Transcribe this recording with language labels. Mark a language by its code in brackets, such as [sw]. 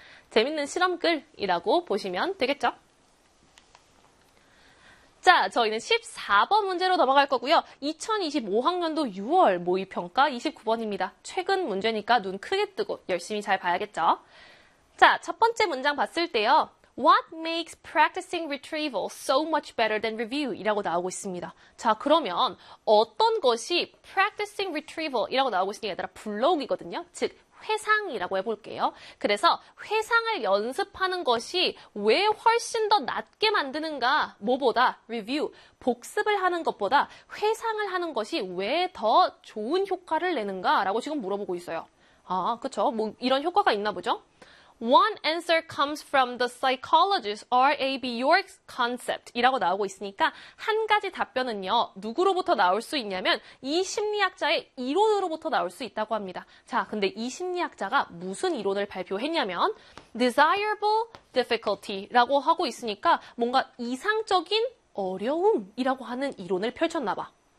[ko] 재밌는 실험글이라고 보시면 되겠죠? 자, 저희는 14번 문제로 넘어갈 거고요. 2025학년도 6월 모의평가 29번입니다. 최근 문제니까 눈 크게 뜨고 열심히 잘 봐야겠죠? 자, 첫 번째 문장 봤을 때요. [en] What makes practicing retrieval so much better than review? [ko] 이라고 나오고 있습니다. 자, 그러면 어떤 것이 practicing retrieval? 이라고 나오고 있으니까 얘들아, 불러오기거든요. 즉, 회상이라고 해볼게요. 그래서 회상을 연습하는 것이 왜 훨씬 더 낮게 만드는가? 뭐보다? review. 복습을 하는 것보다 회상을 하는 것이 왜더 좋은 효과를 내는가? 라고 지금 물어보고 있어요. 아, 그쵸. 뭐, 이런 효과가 있나 보죠? [en] One answer comes from the psychologist R.A.B. [ko] York's concept 이라고 나오고 있으니까 한 가지 답변은요, 누구로부터 나올 수 있냐면 이 심리학자의 이론으로부터 나올 수 있다고 합니다. 자, 근데 이 심리학자가 무슨 이론을 발표했냐면 desirable difficulty라고 하고 있으니까 뭔가 이상적인 어려움이라고 하는 이론을 펼쳤나 봐.